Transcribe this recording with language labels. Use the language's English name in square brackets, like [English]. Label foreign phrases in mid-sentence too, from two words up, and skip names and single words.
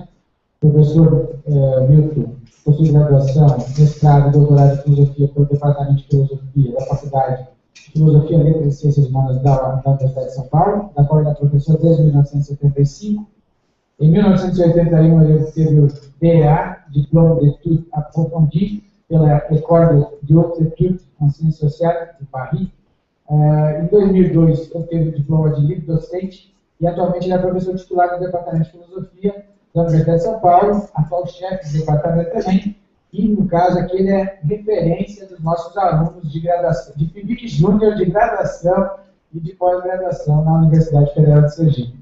[Portuguese] O professor Milton possui graduação, mestrado e doutorado em Filosofia pelo Departamento de Filosofia da Faculdade de Filosofia, Letras e Ciências Humanas da Universidade de São Paulo, da qual ele é professor desde 1975. Em 1981, ele obteve o DEA, [French] Diplôme d'études approfondies, [Portuguese] pela École de Haute Études en Sciences Sociales de Paris. Em 2002, obteve o diploma de livre docente e atualmente ele é professor titular do Departamento de Filosofia da Universidade de São Paulo, atual chefe do departamento também, e no caso aqui ele é referência dos nossos alunos de graduação, de FIBIC Júnior, de graduação e de pós-graduação na Universidade Federal de Sergipe.